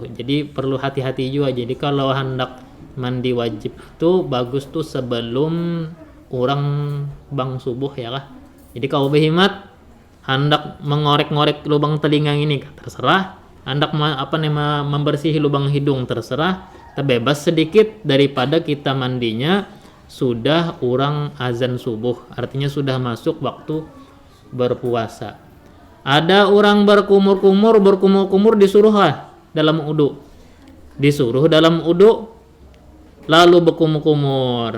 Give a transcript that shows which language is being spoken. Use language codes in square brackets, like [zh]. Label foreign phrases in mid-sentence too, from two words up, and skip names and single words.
[bjn] Jadi perlu hati-hati juga. Jadi kalau hendak mandi wajib itu bagus tuh sebelum orang bang subuh ya kah. Jadi kalau behimat hendak mengorek-ngorek lubang telinga ini terserah. Hendak membersihi lubang hidung terserah, [id] terbebas sedikit daripada kita mandinya sudah orang azan subuh, artinya sudah masuk waktu berpuasa. Ada orang berkumur-kumur disuruh dalam wudu. Disuruh dalam wudu lalu berkumur-kumur.